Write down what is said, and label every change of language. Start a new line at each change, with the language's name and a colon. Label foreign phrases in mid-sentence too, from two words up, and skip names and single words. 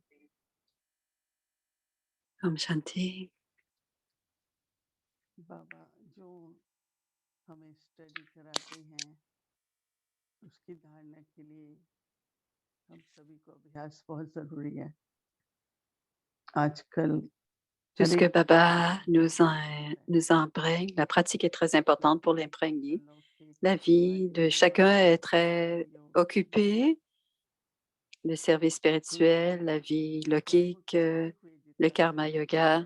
Hindi: Om Shanti. बाबा जो हमें स्टडी कराते हैं उसकी धारणा के लिए हम सभी को अभ्यास बहुत जरूरी है। आजकल
French: Tout ce que Baba nous imprègne, la pratique est très importante pour l'imprégner. La vie de chacun est très occupée. Le service spirituel, la vie lockique, le karma yoga.